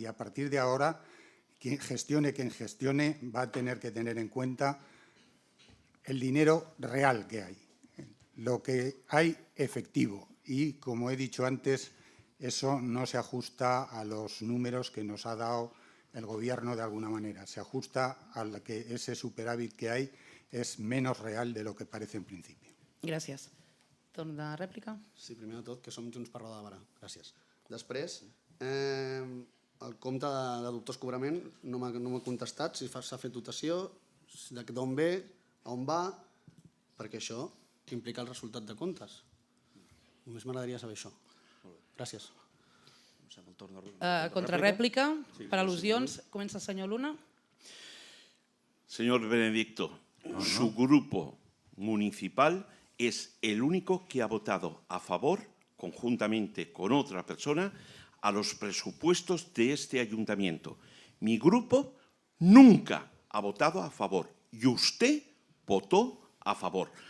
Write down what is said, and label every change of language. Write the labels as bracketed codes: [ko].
[es] Y a partir de ahora, quien gestione, va a tener que tener en cuenta el dinero real que hay, lo que hay efectivo. Y, como he dicho antes, eso no se ajusta a los números que nos ha dado el Gobierno de alguna manera. Se ajusta a que ese superávit que hay es menos real de lo que parece en principio. [ca] Gràcies. Torn de rèplica. Sí, primer de tot, que som Junts per Roda de Barà. Gràcies. Després, el compte de dubtós cobrament no m'ha contestat si s'ha fet dotació, d'on ve, a on va, perquè això implica el resultat de comptes. Només m'agradaria saber això. Gràcies. Contrarèplica, per al·lusions. Comença el senyor Luna. [es] Señor Benedicto, su grupo municipal es el único que ha votado a favor, conjuntamente con otra persona, a los presupuestos de este ayuntamiento. Mi grupo nunca ha votado a favor y usted votó a favor.